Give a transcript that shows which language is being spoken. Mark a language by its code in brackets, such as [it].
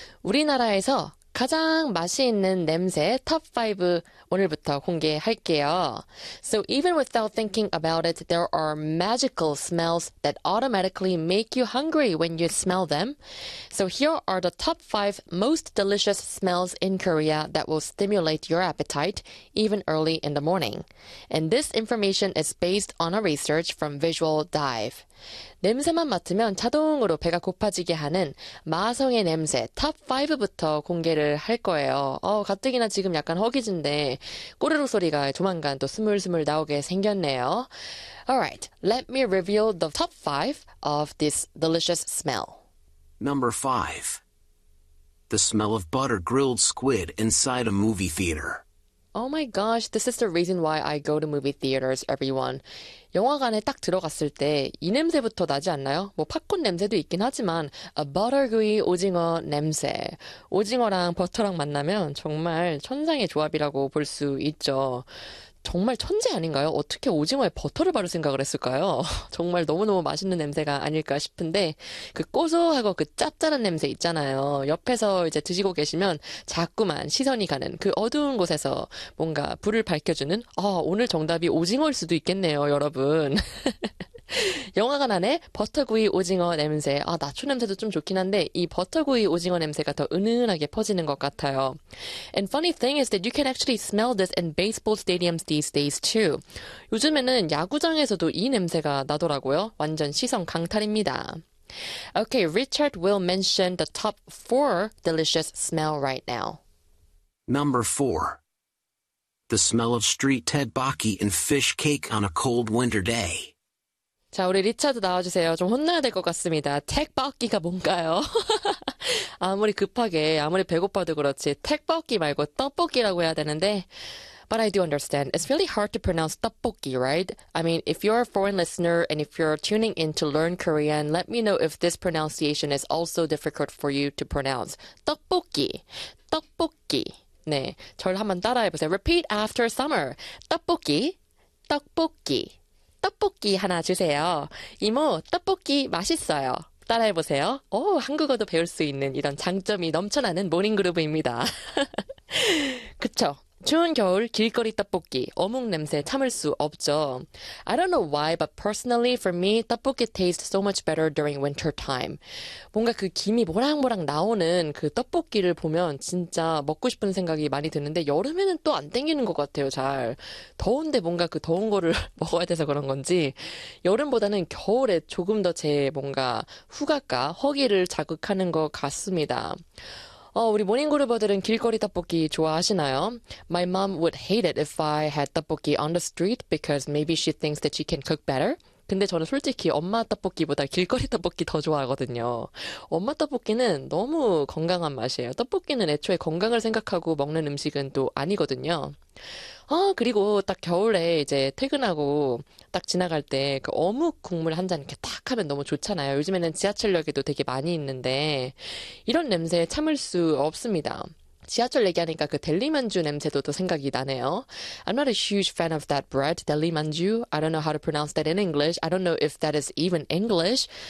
[ko] 우리나라에서 가장 맛이 있는 냄새 top 5 오늘부터 공개할게요. [en] So even without thinking about it, there are magical smells that automatically make you hungry when you smell them. So here are the top 5 most delicious smells in Korea that will stimulate your appetite even early in the morning. And this information is based on a research from Visual Dive. [ko] 냄새만 맡으면 자동으로 배가 고파지게 하는 마성의 냄새 top 5부터 공개를 할 거예요. 가뜩이나 지금 약간 허기진데 꼬르륵 소리가 조만간 또 스물스물 나오게 생겼네요. [en] Alright, let me reveal the top 5 of this delicious smell. Number 5. The smell of butter grilled squid inside a movie theater. Oh my gosh, this is the reason why I go to movie theaters, everyone. [ko] 영화관에 딱 들어갔을 때이 냄새부터 나지 않나요? 뭐 팝콘 냄새도 있긴 하지만 [en] a buttergooey [ko] 오징어 냄새. 오징어랑 버터랑 만나면 정말 천상의 조합이라고 볼수 있죠. 정말 천재 아닌가요? 어떻게 오징어에 버터를 바를 생각을 했을까요? 정말 너무너무 맛있는 냄새가 아닐까 싶은데 그 고소하고 그 짭짤한 냄새 있잖아요. 옆에서 이제 드시고 계시면 자꾸만 시선이 가는 그 어두운 곳에서 뭔가 불을 밝혀주는 오늘 정답이 오징어일 수도 있겠네요, 여러분. 영화관 안에 버터구이 오징어 냄새, 나초 냄새도 좀 좋긴 한데 이 버터구이 오징어 냄새가 더 은은하게 퍼지는 것 같아요. [en] And funny thing is that you can actually smell this in baseball stadiums these days too. [ko] 요즘에는 야구장에서도 이 냄새가 나더라고요. 완전 시선 강탈입니다. [en] Okay, Richard will mention the top four delicious smell right now. Number 4. The smell of street tteokbokki and fish cake on a cold winter day. [ko] 자, 우리 리차드 나와주세요. 좀 혼나야 될것 같습니다. 텍바키가 뭔가요? 아무리 급하게, 아무리 배고파도 그렇지, 텍바키 말고 떡볶이라고 해야 되는데. [en] But I do understand. It's really hard to pronounce 떡볶이, right? I mean, if you're a foreign listener and if you're tuning in to learn Korean, let me know if this pronunciation is also difficult for you to pronounce. [ko] 떡볶이. 떡볶이. 네. 저를 한번 따라해보세요. [en] Repeat after summer. 떡볶이. 떡볶이. [ko] 떡볶이 하나 주세요. 이모, 떡볶이 맛있어요. 따라해보세요. 오, 한국어도 배울 수 있는 이런 장점이 넘쳐나는 모닝그루브입니다. 그쵸? 추운 겨울 길거리 떡볶이. 어묵 냄새 참을 수 없죠. [en] I don't know why, but personally for me, 떡볶이 tastes so much better during winter time. [ko] 뭔가 그 김이 모락모락 나오는 그 떡볶이를 보면 진짜 먹고 싶은 생각이 많이 드는데 여름에는 또안 땡기는 것 같아요, 잘. 더운데 뭔가 그 더운 거를 먹어야 돼서 그런 건지 여름보다는 겨울에 조금 더제 뭔가 후각과 허기를 자극하는 것 같습니다. 우리 모닝그루버들은 길거리 떡볶이 좋아하시나요? [en] My mom would hate it if I had 떡볶이 on the street because maybe she thinks that she can cook better. [ko] 근데 저는 솔직히 엄마 떡볶이보다 길거리 떡볶이 더 좋아하거든요. 엄마 떡볶이는 너무 건강한 맛이에요. 떡볶이는 애초에 건강을 생각하고 먹는 음식은 또 아니거든요. 그리고 딱 겨울에 이제 퇴근하고 딱 지나갈 때그 어묵 국물 한잔 이렇게 탁 하면 너무 좋잖아요. 요즘에는 지하철역에도 되게 많이 있는데 이런 냄새 참을 수 없습니다. 지하철 얘기하니까 그 델리만주 냄새도 또 생각이 나네요. [en] I'm not a huge fan of that bread, 델리만주. I don't know how to pronounce that in English. I don't know if that is even English.